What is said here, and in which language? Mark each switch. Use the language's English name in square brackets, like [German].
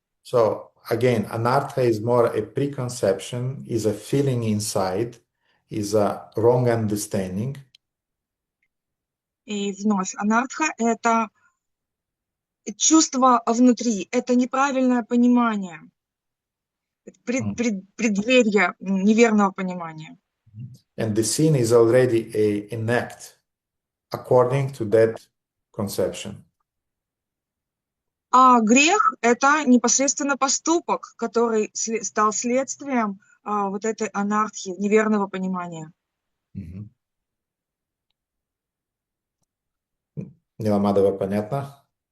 [English] So again, anartha is more a preconception, is a feeling inside, is a wrong understanding. [Russian] И вновь, анартха — это чувство внутри, это неправильное понимание, преддверие неверного понимания. [English] And the sin is already an act according to that conception. [Russian] А грех — это непосредственно поступок, который стал следствием вот этой анархии, неверного понимания. Ниламадова, понятно?